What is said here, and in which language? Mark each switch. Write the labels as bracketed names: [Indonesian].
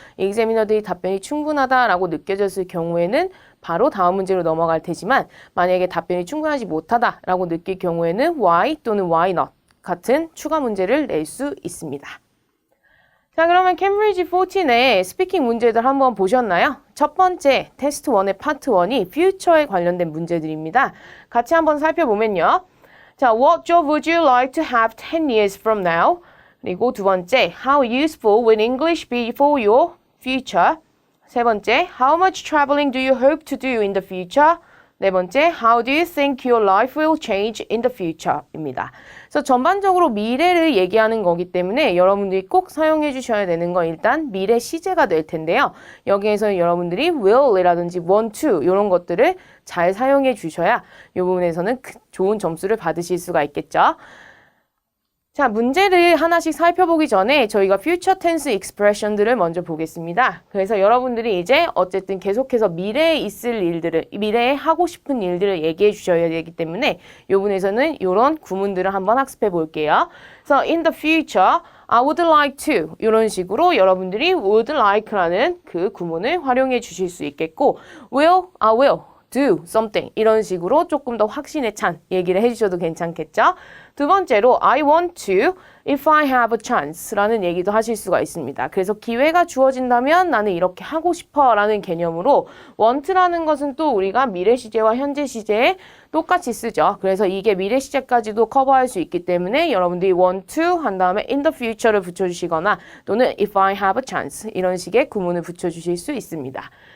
[Korean] 익자미너들이 답변이 충분하다라고 느껴졌을 경우에는 바로 다음 문제로 넘어갈 테지만 만약에 답변이 충분하지 못하다라고 느낄 경우에는 why 또는 why not 같은 추가 문제를 낼 수 있습니다. 자, 그러면 캠브리지 14의 스피킹 문제들 한번 보셨나요? 첫 번째 테스트 1의 파트 1이 future에 관련된 문제들입니다. 같이 한번 살펴보면요. 자, [English] what job would you like to have 10 years from now? [Korean] 그리고 두 번째, [English] how useful will English be for your future? [Korean] 세 번째, [English] how much traveling do you hope to do in the future? [Korean] 네 번째, [English] how do you think your life will change in the future? [Korean] 입니다. 그래서 전반적으로 미래를 얘기하는 거기 때문에 여러분들이 꼭 사용해 주셔야 되는 건 일단 미래 시제가 될 텐데요. 여기에서 여러분들이 will이라든지 want to 이런 것들을 잘 사용해 주셔야 이 부분에서는 좋은 점수를 받으실 수가 있겠죠. 자, 문제를 하나씩 살펴보기 전에 저희가 future tense expression들을 먼저 보겠습니다. 그래서 여러분들이 이제 어쨌든 계속해서 미래에 있을 일들을, 미래에 하고 싶은 일들을 얘기해 주셔야 되기 때문에 이 부분에서는 이런 구문들을 한번 학습해 볼게요. 그래서 [English] in the future, I would like to [Korean] 이런 식으로 여러분들이 would like라는 그 구문을 활용해 주실 수 있겠고 [English] I will do something [Korean] 이런 식으로 조금 더 확신에 찬 얘기를 해주셔도 괜찮겠죠? 두 번째로 [English] I want to if I have a chance [Korean] 라는 얘기도 하실 수가 있습니다. 그래서 기회가 주어진다면 나는 이렇게 하고 싶어 라는 개념으로 want라는 것은 또 우리가 미래 시제와 현재 시제에 똑같이 쓰죠. 그래서 이게 미래 시제까지도 커버할 수 있기 때문에 여러분들이 want to 한 다음에 in the future를 붙여주시거나 또는 [English] if I have a chance [Korean] 이런 식의 구문을 붙여주실 수 있습니다.